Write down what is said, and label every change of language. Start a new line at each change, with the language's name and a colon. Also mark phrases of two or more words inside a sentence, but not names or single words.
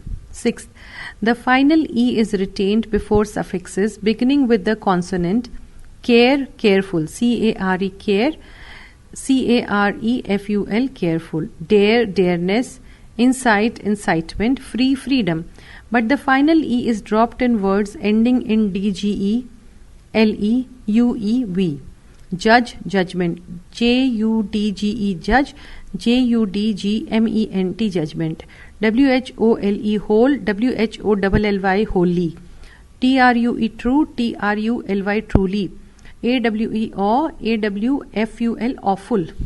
English: Sixth, the final e is retained before suffixes beginning with the consonant care, careful, care, care, careful, careful, dare, dareness, insight, incitement, free, freedom. But the final e is dropped in words ending in dge, le, ue, v. Judge, judgment, judge, judge, judgment, judgment. WHOLE, whole, WHOLLY, wholly. TRUE, true, TRULY, truly. AWE, awe, AWFUL, awful.